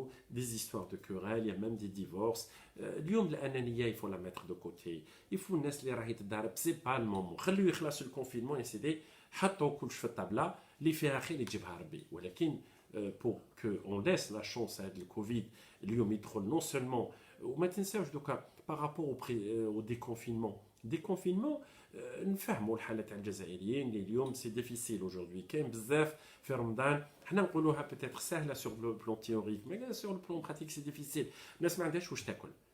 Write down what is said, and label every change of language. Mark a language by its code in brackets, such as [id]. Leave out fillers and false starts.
[fr] Des histoires de querelles, il y a même des divorces. Il faut la mettre de côté. Il faut c'est pas le moment. [ar] خليه يخلص [fr] le confinement et c'est [ar] حطوا كل شيء في الطابلة اللي فيها خير يجيبها ربي. ولكن [fr] pour qu'on laisse la chance à le Covid, [ar] اليوم يدخل [fr] non seulement [ar] وما تنساوش دوكا [fr] par rapport au déconfinement. [ar] Déconfinement, نفهموا الحالة تاع الجزائريين اللي اليوم سي ديفيسيل aujourd'hui كاين بزاف في رمضان حنا نقولوها peut-être سهله [fr] sur le plan théorique mais sur le plan pratique c'est difficile [ar] الناس ما عندهاش واش تاكل